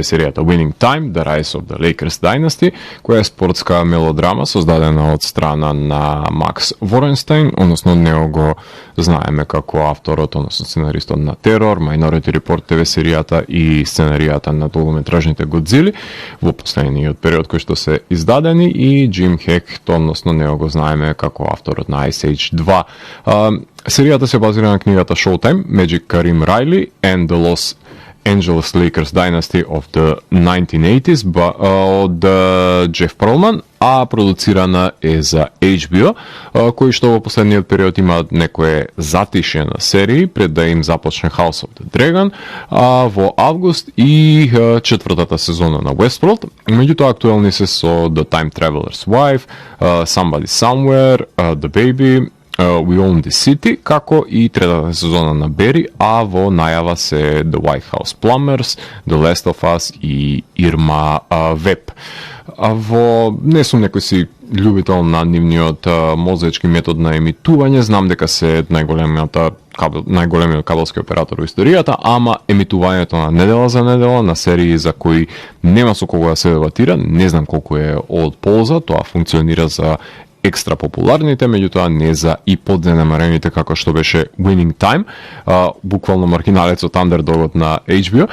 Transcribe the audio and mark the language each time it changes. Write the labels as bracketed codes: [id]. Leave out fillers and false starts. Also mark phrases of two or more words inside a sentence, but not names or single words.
[mk] серијата Winning Time, The Rise of the Lakers Dynasty, која е спортска мелодрама создадена од страна на Макс Воренстайн, односно него го знаеме како авторот, односно сценаристот на Терор, Minority Report ТВ серијата и сценаријата на долгометражните Годзили во последниот период кој што се издадени, и Джим Хект, односно него го знаеме како авторот на Ice Age 2. Серијата се базира на книгата Showtime, Magic Kareem Riley and the Los Angeles Lakers Dynasty of the 1980s од Джеф Перлман, а продуцирана е за HBO, кои што во последниот период имаат некое затишје на серии пред да им започне House of the Dragon во август и четвртата сезона на Westworld. Меѓутоа актуелни се со The Time Traveler's Wife, Somebody Somewhere, The Baby, We Own the City, како и третата сезона на Бери, а во најава се The White House Plumbers, The Last of Us и Irma Web. Не сум некој си љубител на нивниот мозечки метод на емитување, знам дека се најголемиот кабелски оператор во историјата, ама емитувањето на недела за недела на серии за кои нема со кого да се дебатира, не знам колку е од полза, тоа функционира за екстра популарните, меѓутоа не за и подзенемарените како што беше Winning Time, буквално маргиналецот андердогот на HBO.